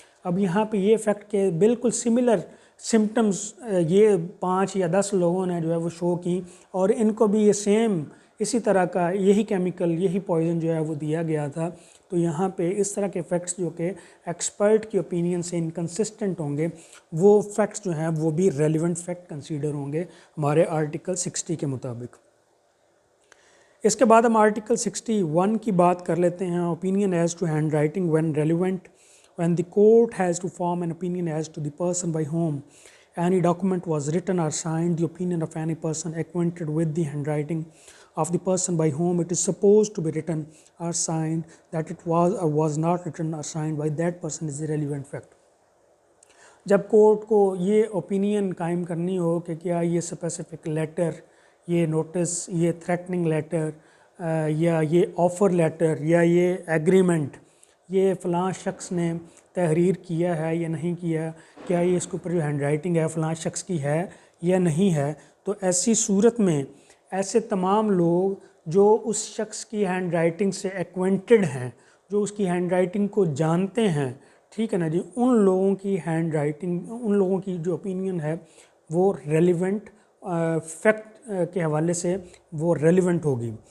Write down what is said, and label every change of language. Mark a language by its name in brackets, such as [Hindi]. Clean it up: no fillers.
[Urdu] اب یہاں پہ یہ فیکٹ کہ بالکل سملر سمٹمز یہ 5 یا 10 لوگوں نے جو ہے وہ شو کی, اور ان کو بھی یہ سیم اسی طرح کا یہی کیمیکل, یہی پوائزن جو ہے وہ دیا گیا تھا, تو یہاں پہ اس طرح کے فیکٹس جو کہ ایکسپرٹ کی اوپینین سے انکنسسٹنٹ ہوں گے, وہ فیکٹس جو ہیں وہ بھی ریلیونٹ فیکٹ کنسیڈر ہوں گے ہمارے آرٹیکل 60 کے مطابق. اس کے بعد ہم آرٹیکل 61 کی بات کر لیتے ہیں, [English] Opinion as to hand writing when relevant. when the court has to form an opinion as to the person by whom any document was written or signed, the opinion of any person acquainted with the handwriting of the person by whom it is supposed to be written or signed, that it was or was not written or signed by that person is a relevant fact. [Urdu] جب court کو یہ opinion قائم کرنی ہو کہ کیا یہ specific letter, یہ notice, یہ تھریٹننگ لیٹر یا یہ آفر لیٹر یا یہ ایگریمنٹ یہ فلاں شخص نے تحریر کیا ہے یا نہیں کیا, کیا یہ اس کے اوپر جو ہینڈ رائٹنگ ہے فلاں شخص کی ہے یا نہیں ہے, تو ایسی صورت میں ایسے تمام لوگ جو اس شخص کی ہینڈ رائٹنگ سے ایکوینٹڈ ہیں, جو اس کی ہینڈ رائٹنگ کو جانتے ہیں, ٹھیک ہے نا جی, ان لوگوں کی ہینڈ رائٹنگ, ان لوگوں کی جو اوپینین ہے وہ ریلیونٹ فیکٹ کے حوالے سے وہ ریلیونٹ ہوگی.